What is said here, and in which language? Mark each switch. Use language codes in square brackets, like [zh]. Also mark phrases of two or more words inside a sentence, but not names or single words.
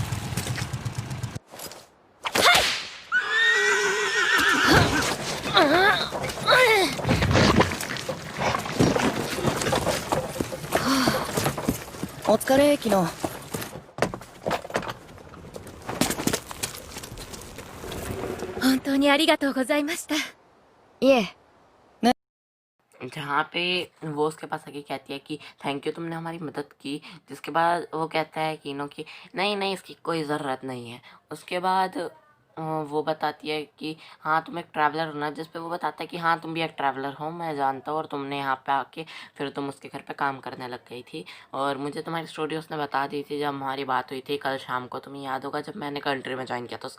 [ja] お疲れ昨日。本当にありがとうございました。いえ。 [hi] जहाँ पे वो उसके पास आके कहती है कि [en] thank you [hi] तुमने हमारी मदद की, जिसके बाद वो कहता है कीनो कि नहीं नहीं इसकी कोई ज़रूरत नहीं है। उसके बाद वो बताती है कि हाँ तुम एक ट्रैवलर हो ना, जिस पे वो बताता है कि हाँ तुम भी एक ट्रैवलर हो, मैं जानता हूँ, और तुमने यहाँ पे आके फिर तुम उसके घर पे काम करने लग गई थी, और मुझे तुम्हारी स्टोरी उसने बता दी थी जब हमारी बात हुई थी कल शाम को, तुम्हें याद होगा जब मैंने कंट्री में ज्वाइन किया था।